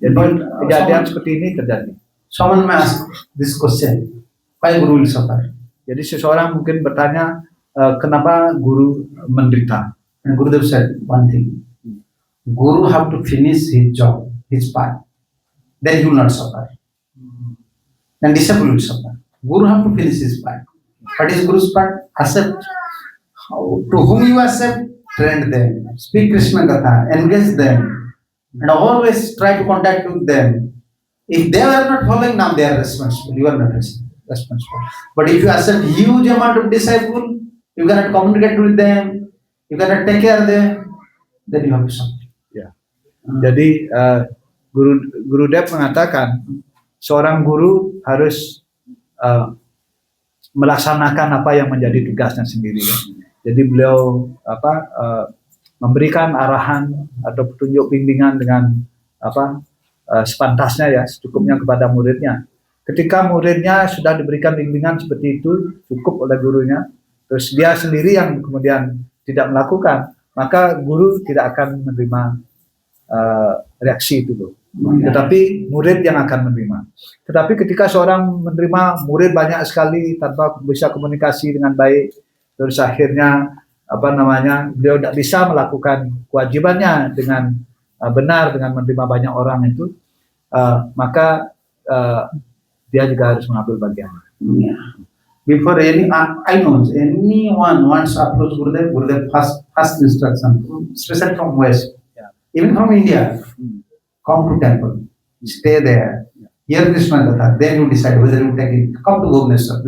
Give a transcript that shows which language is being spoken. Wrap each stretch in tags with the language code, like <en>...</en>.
<id>Jadi kejadian seperti ini terjadi.</id> <en>Someone may ask this question, why Guru will suffer?</en> <id>Jadi seseorang mungkin bertanya, kenapa guru menderita?</id> <en>And Gurudev said one thing, Guru have to finish his job, his part, then he will not suffer. And disciple will suffer. Guru have to finish his part. What is Guru's part? Accept. To whom you accept, train them. Speak Krishna Katha, engage them. And always try to contact with them. If they are not following, now they are responsible. You are not responsible. But if you accept huge amount of disciple, you cannot communicate with them, you cannot take care of them, then you have to suffer.</en> <id>Ya. Jadi Gurudev mengatakan seorang guru harus melaksanakan apa yang menjadi tugasnya sendiri. Ya. Jadi beliau memberikan arahan atau petunjuk bimbingan dengan sepantasnya ya, secukupnya kepada muridnya. Ketika muridnya sudah diberikan bimbingan seperti itu cukup oleh gurunya, terus dia sendiri yang kemudian tidak melakukan, maka guru tidak akan menerima reaksi itu loh. Tetapi murid yang akan menerima. Tetapi ketika seorang menerima murid banyak sekali tanpa bisa komunikasi dengan baik, terus akhirnya beliau tidak bisa melakukan kewajibannya dengan benar dengan menerima banyak orang itu, maka dia juga harus mengambil bagian. Yeah.</id> <en>Before I know anyone wants to approach Gurudev first instruction, especially from West, even from India, come to temple, stay there, hear Krishna Katha, then you decide whether you take it. Come to Bhubaneswar.</en>